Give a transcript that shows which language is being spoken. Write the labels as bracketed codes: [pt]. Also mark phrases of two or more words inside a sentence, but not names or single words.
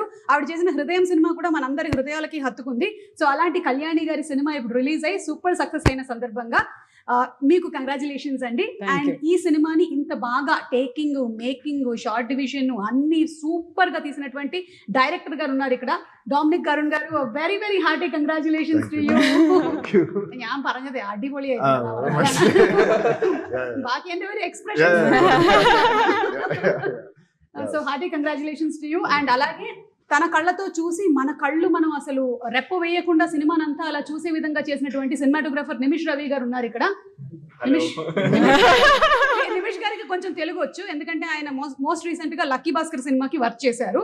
[te] ఆవిడ చేసిన హృదయం సినిమా కూడా మనందరి హృదయాలకి హత్తుకుంది. సో అలాంటి కళ్యాణి గారి సినిమా ఇప్పుడు రిలీజ్ అయ్యి [en] super success [te] అయిన సందర్భంగా మీకు కంగ్రాచులేషన్స్ అండి. అండ్ ఈ సినిమాని ఇంత బాగా [en] taking, making, shot division [te] అన్ని సూపర్ గా తీసినటువంటి డైరెక్టర్ గారు ఉన్నారు ఇక్కడ, ഡോമിനിക് കരുൺ గారు. [en] very very hearty congratulations to you. [ml] ഞാൻ പറഞ്ഞത് അടിപൊളിയായിരുന്നു. ബാക്കി എന്റെ ഒരു എക്സ്പ്രഷൻ. [en] so hearty congratulations to you. [te] అండ్ అలాగే తన కళ్ళతో చూసి మన కళ్ళు మనం అసలు రెప్ప వేయకుండా సినిమానంతా అలా చూసే విధంగా చేసినటువంటి సినిమాటోగ్రాఫర్ నిమిష్ రవి గారు ఉన్నారు ఇక్కడ. నిమిష్ గారికి కొంచెం తెలుగు వచ్చు, ఎందుకంటే ఆయన [en] most recent [te] గా లక్కీ భాస్కర్ సినిమాకి వర్క్ చేశారు.